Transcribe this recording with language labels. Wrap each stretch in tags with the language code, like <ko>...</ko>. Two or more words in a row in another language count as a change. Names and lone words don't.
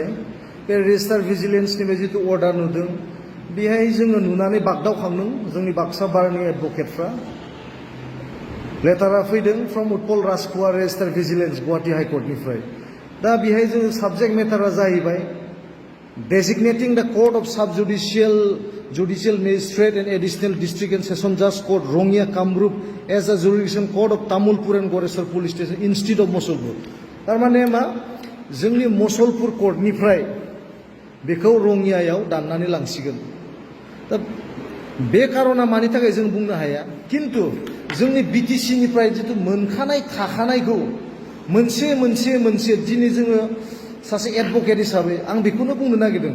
<brx>बे रेजिस्टार भिजिलेन्सनिफ्राय जितु अर्डार नुदों बेहाय जोङो नुनानै बागदावखांदों जोंनि बाक्सा बारनि एडभकेटफ्रा। लेटारा फैदों फ्रम उत्पल राजकुमार रेजिस्टार भिजिलेन्स गुवाहाटी हाइकर्टनिफ्राय। दा बेहाय जोङो</brx> <en>subject matter जाहैबाय designating the Court of Judicial Magistrate and Additional District and Session Judge Court Rongya Kamrup as a jurisdiction court of Tamulpur and Goreswar Police Station instead of Mosolpur.</en> <brx>तारमाने मा जोंनि मसलपुर कोर्टनिफ्राय बेखौ रंगियायाव दाननानै लांसिगोन। दा बे कारना मानि थाखाय जों बुंनो हाया, किन्तु जोंनि बिटिसि निफ्राय जितु मोनखानाय थाखानायखौ मोनसे दिनै जोङो सासे एडभकेट हिसाबै आं बेखौनो बुंनो नागिरदों।</brx>